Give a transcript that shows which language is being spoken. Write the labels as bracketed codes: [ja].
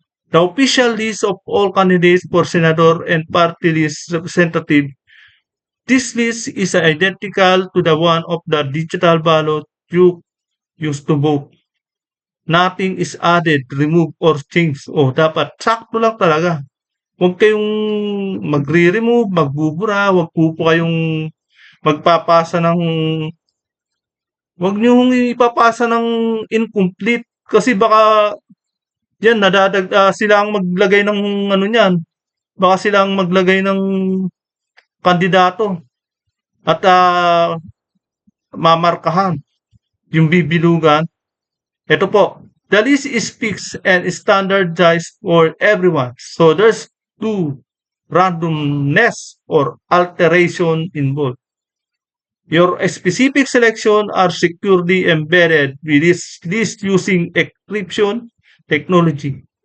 [en] The official list of all candidates for senador and party list representative. This list is identical to the one of the digital ballot you used to vote. Nothing is added, removed, or changed. [tl] O, dapat sakto lang talaga. Huwag kayong magre-remove, magbubura, huwag po kayong magpapasa ng huwag niyong ipapasa ng incomplete kasi baka yan sila ang maglagay ng ano niyan. Baka sila ang maglagay ng kandidato at mamarkahan yung bibilugan. Ito po, [en] the list is fixed and standardized for everyone. So there's no randomness or alteration involved. Your specific selection are securely embedded with this list using encryption technology.